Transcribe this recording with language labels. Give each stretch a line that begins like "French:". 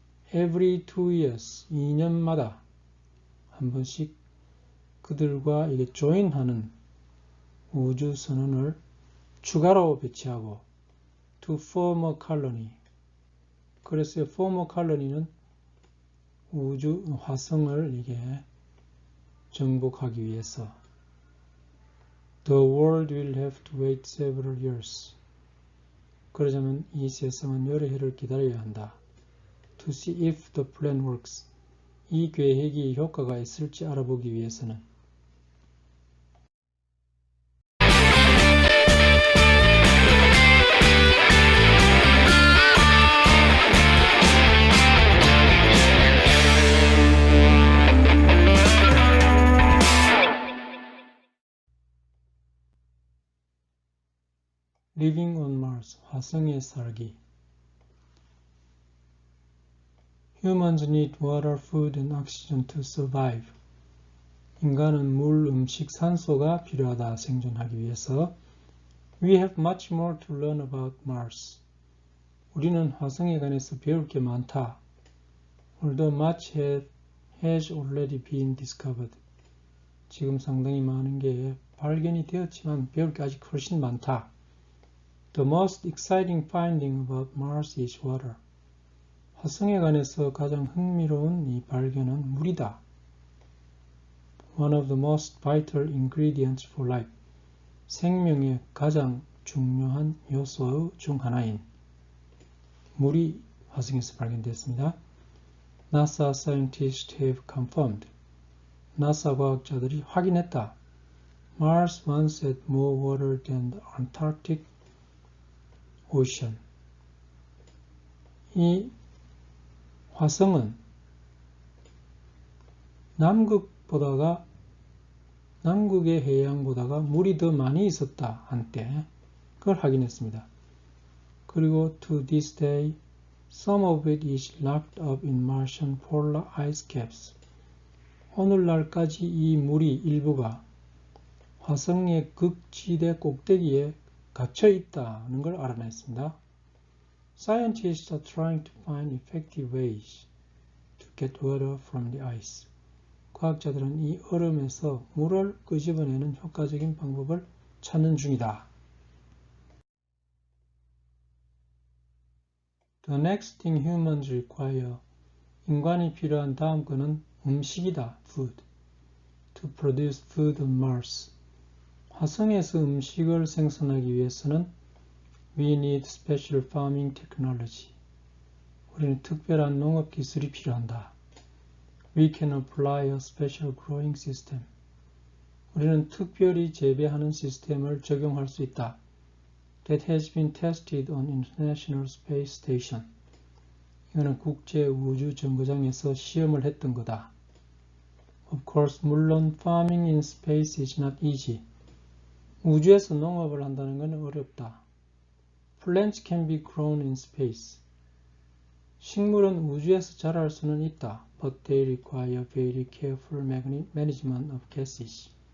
English: Every 2 years,
Korean: 2년마다 한 번씩 그들과 이게 join하는 우주 선원을 추가로 배치하고
English: to form a colony.
Korean: 그래서
English: form a colony는
Korean: 화성을 이게 정복하기 위해서
English: The world will have to wait several years.
Korean: 그러자면 이 세상은 여러 해를 기다려야 한다.
English: To see if the plan works.
Korean: 이 계획이 효과가 있을지 알아보기 위해서는
English: Living on Mars,
Korean: 화성에 살기.
English: Humans need water, food, and oxygen to survive.
Korean: 인간은 물, 음식, 산소가 필요하다 생존하기 위해서.
English: We have much more to learn about Mars.
Korean: 우리는 화성에 관해서 배울 게 많다.
English: Although much has already been discovered.
Korean: 지금 상당히 많은 게 발견이 되었지만 배울 게 아직 훨씬 많다.
English: The most exciting finding about Mars is water.
Korean: 화성에 관해서 가장 흥미로운 이 발견은 물이다.
English: One of the most vital ingredients for life.
Korean: 생명의 가장 중요한 요소 중 하나인 물이 화성에서 발견됐습니다.
English: NASA scientists have confirmed.
Korean: 나사 과학자들이 확인했다.
English: Mars once had more water than the Antarctic Ocean.
Korean: 이 화성은 남극의 해양보다가 물이 더 많이 있었다 한때 그걸 확인했습니다. 그리고
English: to this day, some of it is locked up in Martian polar ice caps.
Korean: 오늘날까지 이 물이 일부가 화성의 극지대 꼭대기에 갇혀 있다는 걸 알아냈습니다.
English: Scientists are trying to find effective ways to get water from the ice.
Korean: 과학자들은 이 얼음에서 물을 끄집어내는 효과적인 방법을 찾는 중이다.
English: The next thing humans require.
Korean: 인간이 필요한 다음 거는 음식이다.
English: Food. To produce food on Mars.
Korean: 화성에서 음식을 생산하기 위해서는
English: We need special farming technology.
Korean: 우리는 특별한 농업 기술이 필요한다.
English: We can apply a special growing system.
Korean: 우리는 특별히 재배하는 시스템을 적용할 수 있다.
English: That has been tested on International Space Station.
Korean: 이거는 국제 우주 정거장에서 시험을 했던 거다.
English: Of course,
Korean: 물론
English: farming in space is not easy.
Korean: 우주에서 농업을 한다는 건 어렵다.
English: Plants can be grown in space.
Korean: 식물은 우주에서 자랄 수는 있다.
English: But they require very careful management of gases.